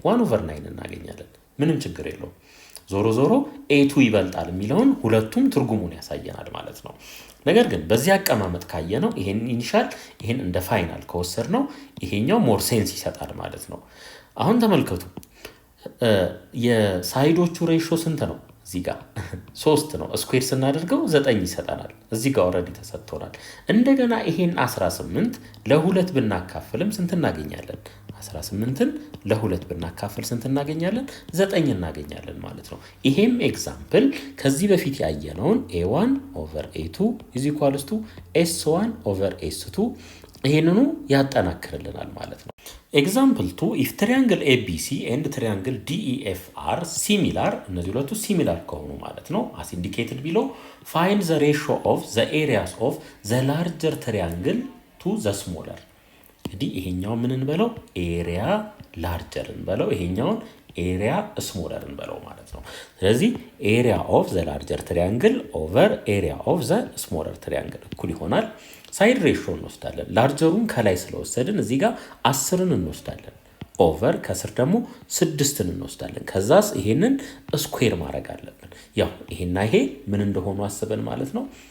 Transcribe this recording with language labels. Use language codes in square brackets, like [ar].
[am] 1 ኦቨር 9 እናገኛለን። ምንም ችግር የለውም። ዞሮ ዞሮ a2 ይበልጣል የሚለውን ሁለቱም ትርጉሙን ያሳየናል ማለት ነው። ነገር ግን በዚህ አቀማመጥ ካየነው ይሄን ኢኒሻል ይሄን እንደ ፋይናል ከወሰድነው ይሄኛው ሞር ሴንስ ይሰጣል ማለት ነው። አሁን ተመልከቱ የሳይዶቹ ሬሽዮ ስንት ነው? እዚህ ጋር 3 ነው። ስኩዌር ስናደርገው 9 ይሰጠናል። እዚህ ጋር ኦልሬዲ ተሰጥቶናል። እንደገና ይሄን 18 ለ2 ብናካፍልም ስንት እናገኛለን? 18ን ለ2 ብናካፍል ስንት እናገኛለን? 9 እናገኛለን ማለት ነው። ይሄም ኤግዛምፕል ከዚህ በፊት ያየነውን a1 ኦቨር a2 [en] is equals to [am] s1 ኦቨር s2 ይሄንኑ ያጠናክርልናል ማለት ነው። ኤግዛምፕል 2 [en] if triangle ABC and triangle DEF are similar [am] እነዚህ ሁለቱ ሲሚላር ከሆኑ ማለት ነው [en] as indicated below find the ratio of the areas of the larger triangle to the smaller። [am] እንግዲህ ይሄኛው ምን እንበለው? ኤሪያ ላርጀር እንበለው፣ ይሄኛውን ኤሪያ ስሞለር እንበለው ማለት ነው። ስለዚህ ኤሪያ ኦፍ ዘ ላርጀር ትሪያንግል ኦቨር ኤሪያ ኦፍ ዘ ስሞለር ትሪያንግል እኩል ይሆናል። ሳይድ ሬሾ እንወስዳለን። ላርጀሩን ከላይ ስለወሰድን እዚህ ጋር 10ን እንወስዳለን። ኦቨር ከስር ደግሞ 6ን እንወስዳለን። ከዛስ ይሄንን ስኩዌር ማድረግ አለብን። ያው ይሄና ይሄ ምን እንደሆኑ አስበን ማለት ነው።